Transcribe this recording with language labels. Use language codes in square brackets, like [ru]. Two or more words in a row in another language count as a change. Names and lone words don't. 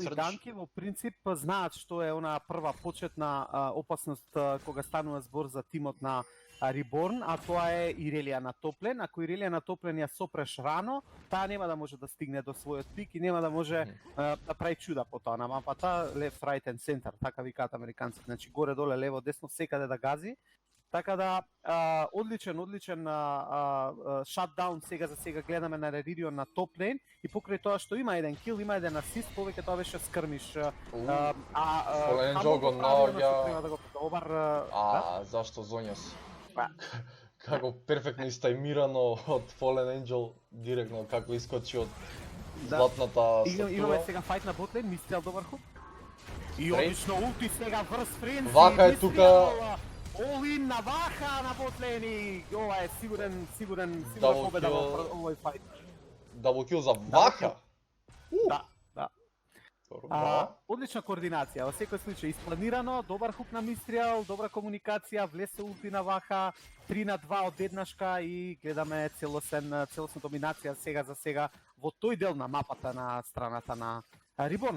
[mk] И Данки во принцип знаат што е она прва почетна опасност кога станува збор за тимот на Reborn, а тоа е Ирелија на топлен. Ако Ирелија на топлен ја сопреш рано, таа нема да може да стигне до својот пик и нема да може да прави чуда по тоа на мапата, [en] left, right and center, [mk] така викаат американците. Значи горе доле, лево, десно, секаде да гази. Така да одличен шатдаун сега за сега гледаме на Реридион на топлен и покрај тоа што има еден кил, има еден асист, повеќе тоа беше скрмиш. Fallen Angel го наоѓа. Зашто Зонјас? Како перфектно истајмирано од Fallen Angel, директно како искочи од златната статуа. Имаме сега фајт на ботлен, Мистрел добар хук. И одлично улти сега врз френзи. Вака е тука. All-in на Ваха на ботлен и ова е сигурен победа во овој фајт. Даблкил за Ваха? Да. Одлична координација, во секој случај испланирано, добар хук на Мистрел, добра комуникација, влесе улти на Ваха, 3-2 од еднашка и гледаме целосна доминација сега за сега во тој дел на мапата на страната на Reborn.